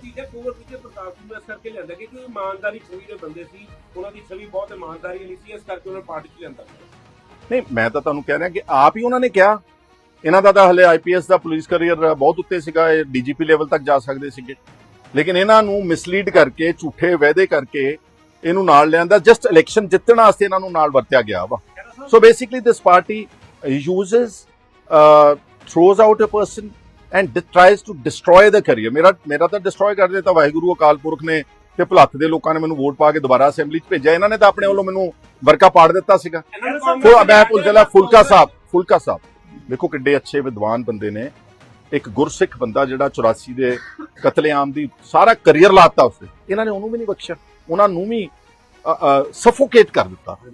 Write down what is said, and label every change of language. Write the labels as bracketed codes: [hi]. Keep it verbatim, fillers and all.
[pa] ਚੀਜ਼ਾਂ ਕੋਮਰ ਵਿਜੇ ਪ੍ਰਤਾਪ ਸਿੰਘ ਨੂੰ ਇਸ ਕਰਕੇ ਲਿਆਂਦਾ ਕਿ ਉਹ ਇਮਾਨਦਾਰੀ ਛਵੀ ਦੇ ਬੰਦੇ ਸੀ, ਉਹਨਾਂ ਦੀ ਛਵੀ ਬਹੁਤ ਇਮਾਨਦਾਰੀ ਵਾਲੀ ਸੀ, ਇਸ ਕਰਕੇ ਉਹਨਾਂ ਪਾਰਟੀ 'ਚ ਲਿਆਂਦਾ। ਨਹੀਂ, ਮੈਂ ਤਾਂ ਤੁਹਾਨੂੰ ਕਹਿ ਰਿਹਾ ਕਿ ਆਪ ਹੀ ਉਹਨਾਂ ਨੇ ਕਿਹਾ, ਇਹਨਾਂ ਦਾ ਤਾਂ ਹਲੇ ਆਈਪੀਐਸ ਦਾ ਪੁਲਿਸ ਕਰੀਅਰ ਬਹੁਤ ਉੱਤੇ ਸੀਗਾ, ਇਹ ਡੀਜੀਪੀ ਲੈਵਲ ਤੱਕ ਜਾ ਸਕਦੇ ਸੀਗੇ, ਲੇਕਿਨ ਇਹਨਾਂ ਨੂੰ ਮਿਸਲੀਡ ਕਰਕੇ, ਝੂਠੇ ਵਾਅਦੇ ਕਰਕੇ ਇਹਨੂੰ ਨਾਲ ਲਿਆਂਦਾ, ਜਸਟ ਇਲੈਕਸ਼ਨ ਜਿੱਤਣ ਵਾਸਤੇ ਇਹਨਾਂ ਨੂੰ ਨਾਲ ਵਰਤਿਆ ਗਿਆ ਵਾ। [en] So basically, this party uses, uh, throws out a person and de- tries to destroy the career. [pa] ਮੇਰਾ ਮੇਰਾ ਤਾਂ destroy ਕਰ ਦਿੱਤਾ ਵਾਹਿਗੁਰੂ ਅਕਾਲ ਪੁਰਖ ਨੇ, ਤੇ ਭਲੱਥ ਦੇ ਲੋਕਾਂ ਨੇ ਮੈਨੂੰ ਵੋਟ ਪਾ ਕੇ ਦੁਬਾਰਾ ਅਸੈਂਬਲੀ 'ਚ ਭੇਜਿਆ। ਇਹਨਾਂ ਨੇ ਤਾਂ ਆਪਣੇ ਵੱਲੋਂ ਮੈਨੂੰ ਵਰਕਾ ਪਾੜ ਦਿੱਤਾ ਸੀਗਾ। ਸੋ ਸੋ ਮੈਂ ਭੁੱਲ ਗਿਆ, ਫੁਲਕਾ ਸਾਹਿਬ, ਫੁਲਕਾ ਸਾਹਿਬ ਦੇਖੋ ਕਿੱਡੇ ਅੱਛੇ ਵਿਦਵਾਨ ਬੰਦੇ ਨੇ, ਇੱਕ ਗੁਰਸਿੱਖ ਬੰਦਾ ਜਿਹੜਾ ਚੁਰਾਸੀ ਦੇ ਕਤਲੇਆਮ ਦੀ ਸਾਰਾ ਕਰੀਅਰ ਲਾਤਾ ਉਸਨੇ, ਇਹਨਾਂ ਨੇ ਉਹਨੂੰ ਵੀ ਨਹੀਂ ਬਖਸ਼ਿਆ, ਉਹਨਾਂ ਨੂੰ ਵੀ ਸਫੋਕੇਟ ਕਰ ਦਿੱਤਾ।